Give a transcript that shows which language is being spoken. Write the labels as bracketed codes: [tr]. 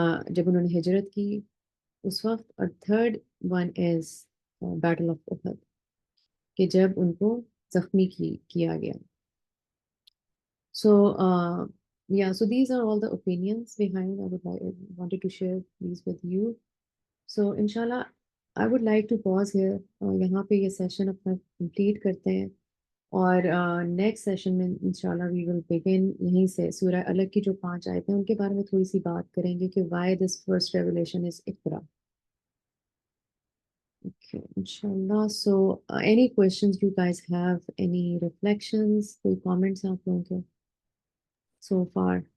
[ur] جب انہوں نے ہجرت کی اس وقت۔ اور [en] third one is battle of Uhud, [ur] کہ جب ان کو زخمی کیا گیا۔ [en] So these are all the opinions behind. wanted to share these with you. So inshallah I would like to pause here. [ur] یہاں پہ یہ سیشن اپنا کمپلیٹ کرتے ہیں، اور نیکسٹ سیشن میں انشاءاللہ [en] we will begin [ur] یہیں سے سورہ الگ کی جو 5 آیتیں ہیں ان کے بارے میں تھوڑی سی بات کریں گے کہ [en] why this first revelation is [ur] Iqra. [en] Okay, inshallah. So any questions you guys have, any reflections, کوئی comments [ur] آپ لوگوں کے [en] so far؟